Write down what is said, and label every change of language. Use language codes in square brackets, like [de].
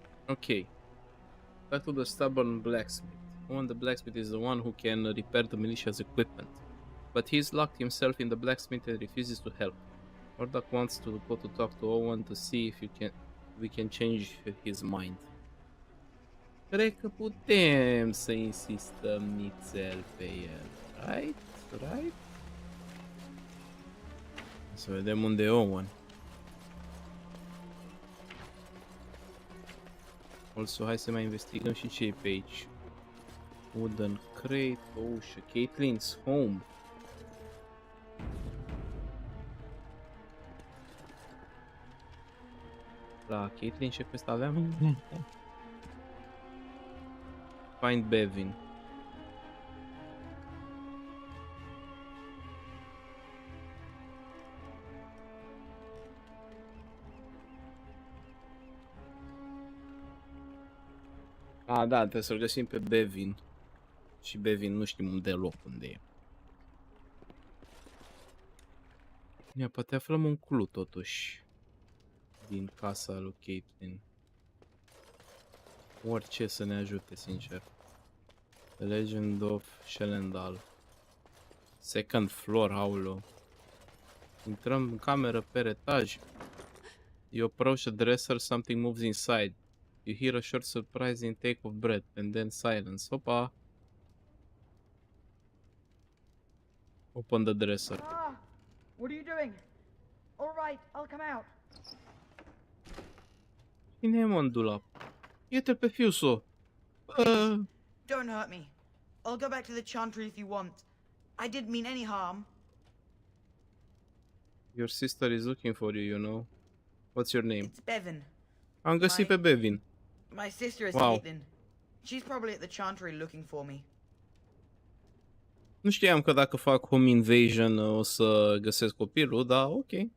[en] Okay. Back to the stubborn blacksmith. Owen the blacksmith is the one who can repair the militia's equipment. But he's locked himself in the blacksmith and refuses to help. Murdoch wants to go to talk to Owen to see if we can change his mind. [ro] Cred că putem să insistăm nițel pe el. [en] Right? Right? [ro] Să vedem unde e Owen. [en] Also, [ro] hai să mai investigăm și ce e pe aici. [en] Wooden crate, [ro] o ușă, [en] Caitlin's home. [ro] La Caitlyn ce quest aveam? [en] Find Bevin. [ro] Ah, da, trebuie să-l găsim pe Bevin. Și Bevin nu știm deloc unde e. Ia, poate aflăm un clue totuși din casa lui Caitlyn. Orice să ne ajute, sincer. The Legend of Shelendal. [en] Second floor, [ro] aulă. Intrăm în cameră pe etaj. [en] You approach the dresser, something moves inside. You hear a short surprising take of breath and then silence. [ro] Opa! [en] Open the dresser. Ah! What are you doing? All right, I'll come out. [ro] Cine e, mă, în dulap? Iete-l pe fiuso. [en] Don't hurt me. I'll go back to the chantry if you want. I didn't mean any harm. Your sister is looking for you, you know. What's your name? It's Bevin. [ro] Am găsit pe Bevin. [en] My sister is Wow. Caitlin. She's probably at the chantry looking for me. [ro] Nu știam că dacă fac home invasion o să găsesc copilul, dar ok.